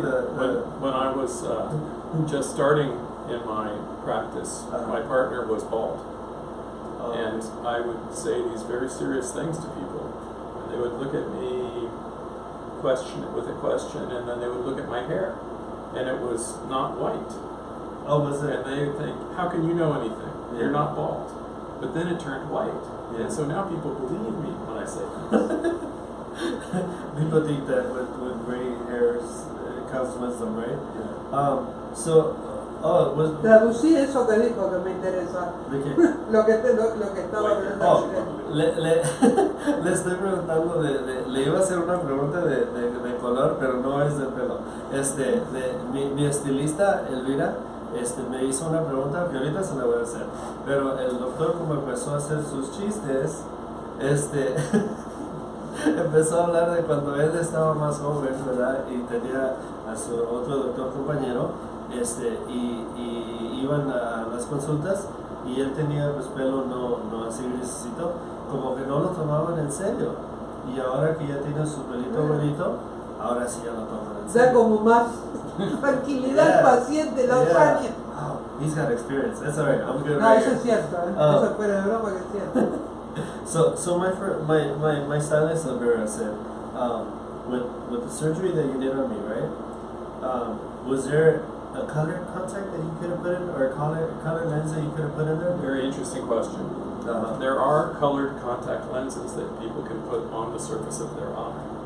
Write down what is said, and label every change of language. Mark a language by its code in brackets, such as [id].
[en] when I was just starting in my practice, my partner was bald, and I would say these very serious things to people, and they would look at me, question it with a question, and then they would look at my hair, and it was not white. Oh, was it? And they would think, how can you know anything? Yeah. You're not bald. But then it turned white. Yeah. And so now people believe me when I say things. People think that with gray hairs it comes wisdom, right? Yeah. [es] Traducí eso que dijo que me interesa. ¿De qué? lo que estaba hablando. Le estoy preguntando le iba a hacer una pregunta de color, pero no es del pelo. Mi estilista, Elvira, me hizo una pregunta que ahorita se la voy a hacer. Pero el doctor, como empezó a hacer sus chistes, empezó a hablar de cuando él estaba más joven, ¿verdad? Y tenía a su otro doctor compañero, y iban a las consultas, y él tenía pues pelo no así grisecito, como que no lo tomaban en serio. Y ahora que ya tiene su pelito bonito, ahora sí ya lo toman en serio. Da como más tranquilidad al paciente los años. [en] Wow, he's got experience. That's alright. I'm good. [es] No, eso es cierto. Eso fuera de broma que es cierto. [en] So my stylist Elvira said, with the surgery that you did on me, right? Was there a color contact that you could have put in, or a color lens that you could have put in there? Very interesting question. There are colored contact lenses that people can put on the surface of their eye.